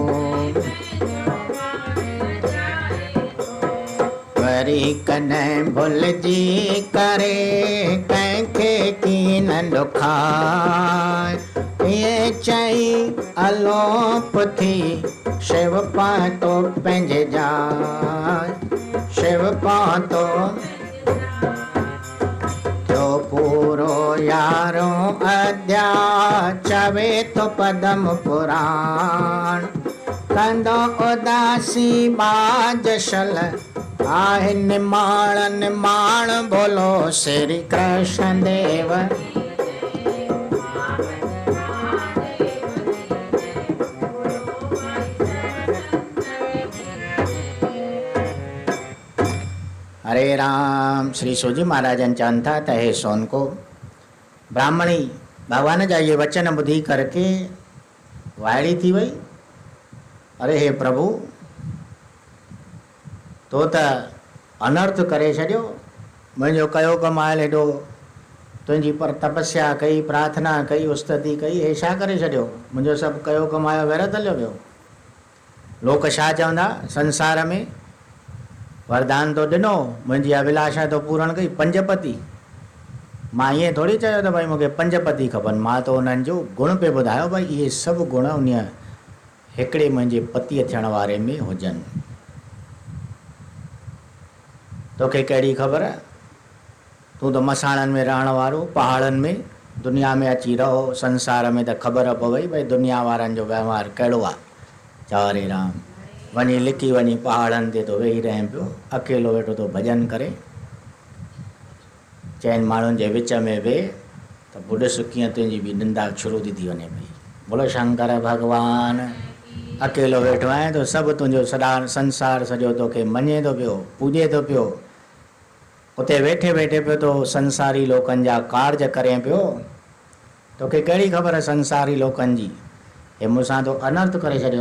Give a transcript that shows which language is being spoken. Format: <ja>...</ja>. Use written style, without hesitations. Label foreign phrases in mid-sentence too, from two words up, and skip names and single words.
<sd>वरी कॾहिं भुलिजी करे कंहिंखे कीन ॾुखाए इहे चई अलोप थी शिव पातो पंहिंजे जाइ शिव पातो थियो पूरो यारों अध्याय चवे तो पदम पुराण कंदो उदासी बाज शल आहे निमाण निमाण बोलो श्री कृष्ण देव हरे राम। श्री सूजी महाराजन चवनि था त हे सोनको ब्राह्मणी भगवान जा ये वचन ॿुधी करके वाइड़ी थी वई। अरे हे प्रभु तो त अनर्थ करे छॾियो मुंहिंजो कयो कमायल हेॾो तुंहिंजी पर तपस्या कई प्रार्थना कई उस्तति कई हे छा करे छॾियो मुंहिंजो सभु कयो कमायो व्यर्थ हलियो वियो। लोक छा चवंदा संसार में वरदान तो ॾिनो मुंहिंजी अभिलाषा तो पूरण कई पंजपति मां ईअं थोरी चयो त भई मूंखे पंजपति खपनि मां तो उन्हनि जो गुण पे ॿुधायो भई इहे सभु गुण उन हिकिड़े मुंहिंजे पतीअ थियण वारे में हुजनि। तोखे कहिड़ी ख़बर तूं त मसाणनि में रहण वारो पहाड़नि में दुनिया में अची रहो संसार में त ख़बर पवई भई दुनिया वारनि जो व्यवहार कहिड़ो आहे। चारे राम वञी लिकी वञी पहाड़नि ते तो वेही रहे पियो अकेलो वेठो तो भॼन करे चइनि माण्हुनि जे विच में वेह त ॿुॾ कीअं तुंहिंजी बि निंदा शुरू थी वञे पई। बोलो शंकर भॻवान अकेलो वेठो आहीं तो सभु तुंहिंजो सॼा संसार सॼो तोखे मञे थो पियो पूॼे थो पियो उते वेठे वेठे पियो तो संसारी लोकनि जा कार्य करे पियो। तोखे कहिड़ी ख़बर संसारी लोकनि जी हे मूंसां तो अनर्थ करे छॾियो।</sd>